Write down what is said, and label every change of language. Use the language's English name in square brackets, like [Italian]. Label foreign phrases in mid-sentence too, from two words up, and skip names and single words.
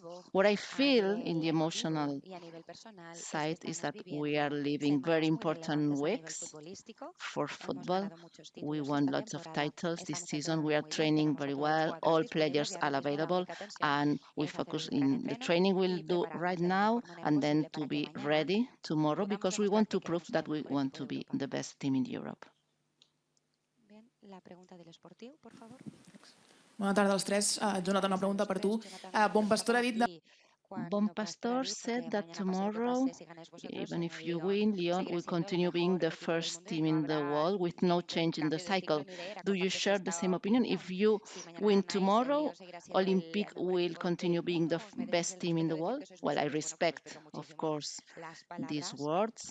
[English] What I feel in the emotional side is that we are living very important weeks for football. We won lots of titles this season. We are training very well. All players are available, and we focus in the training we'll do right now and then to be ready tomorrow because we want to prove that we want to be the best team in Europe. [Catalan] Bona tarda als tres. Jonathan, una pregunta per tu. Bon Pastor ha dit [English] Bon Pastor said that tomorrow, even if you win, Lyon will continue being the first team in the world with no change in the cycle. Do you share the same opinion? If you win tomorrow, Olympique will continue being the best team in the world? Well, I respect, of course, these words.